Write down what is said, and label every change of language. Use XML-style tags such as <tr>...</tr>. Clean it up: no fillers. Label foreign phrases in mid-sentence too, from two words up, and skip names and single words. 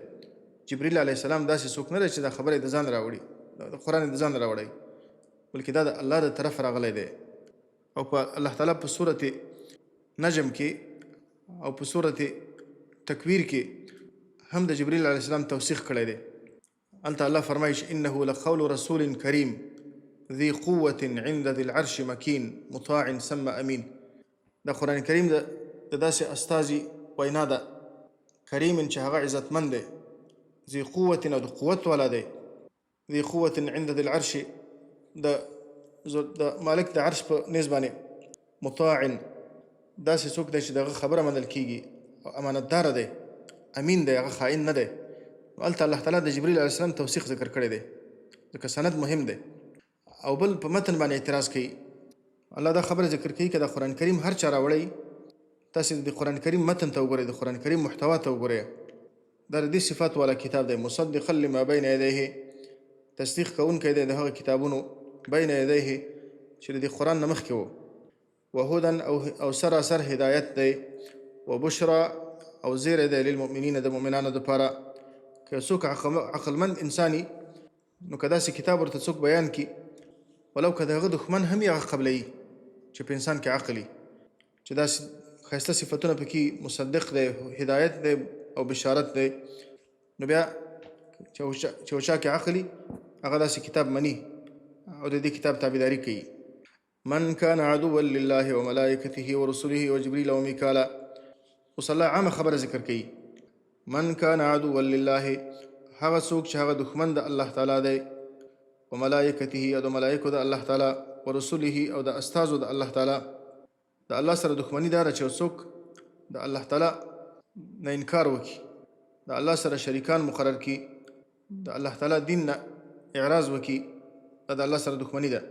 <ps>جبریل</ps> <ar>علیه السلام</ar> <ps>داسې څوک نه دی چې دا خبره د ځان راوړي، د قرآن د ځان راوړي، بلکې دا د الله د طرف راغلی دی. او په الله تعالی په سورت نجم کې او په سورت تکویر کې هم د جبریل</ps> <ar>علیه السلام</ar> <ps>توثیق کړی دی. هلته الله فرمایي چې</ps> <ar>انه لقول رسول کریم ذي قوة عند ذي العرش مكين مطاع ثم امین.</ar> <ps>دا قرآن کریم د داسې استازي وینا ده، کریم چې هغه عزتمند دی،</ps> <ar>ذي قوة</ar> <ps>او د قوت والا دی،</ps> <ar>ذي قوة عند ذي العرش</ar> <ps>د مالک د عرش په نیز باندې، مطاع داسې څوک دی چې دغه خبره منل کیږي او امانتدار دی، امین دی، هغه خائن نه دی. هلته الله تعالی د جبریل</ps> <ar>علیه السلام</ar> <ps>توثیق ذکر کړی دی، ځکه سند مهم دی. او بل په متن باندې اعتراض کوي. الله دا خبره ذکر کوي که د قرآن کریم هر چا راوړی، تاسې د قرآن کریم متن ته وګورئ، د قرآن کریم محتوا ته وګورئ. دا د دې صفات والا کتاب دی،</ps> <ar>مصدقا لما بین یدیه،</ar> <ps>تصدیق کوونکی دی د هغه کتابونو</ps> <ar>بین یدیه</ar> <ps>چې د قرآن نه مخکې و، وهدى او سراسر هدایت دی، وبشرى او زیری دی للمؤمنین، د مؤمنانو دپاره. که څوک عقلمند انساني نو که داسې کتاب ورته څوک بیان کړي، ولو که د هغه دښمن هم یې هغه قبلوي چې په انسان کې عقل وي، چې داسې ښایسته صفتونه پکې مصدق دی، هدایت دی او بشارت دی، نو بیا چې یو چا کې عقل وي هغه داسې کتاب مني او د دې کتاب تابعداري کوي.</ps> <ar>من كان عدوا لله وملائكته ورسله وجبريل وميكالا.</ar> <ps>اوس الله عامه خبره ذکر کوي.</ps> <ar>من كان عدوا لله،</ar> <ps>هغه څوک چې هغه دښمن د الله تعالی دی، وملائکته او د ملائکو د الله تعالی، ورسوله او د استازو د الله تعالی. د الله سره دښمني دا ده چې څوک د الله تعالی نه انکار وکړي، د الله سره شریکان مقرر کړي، د الله تعالی دین نه اعراض وکړي، دا د الله سره دښمني ده.</ps>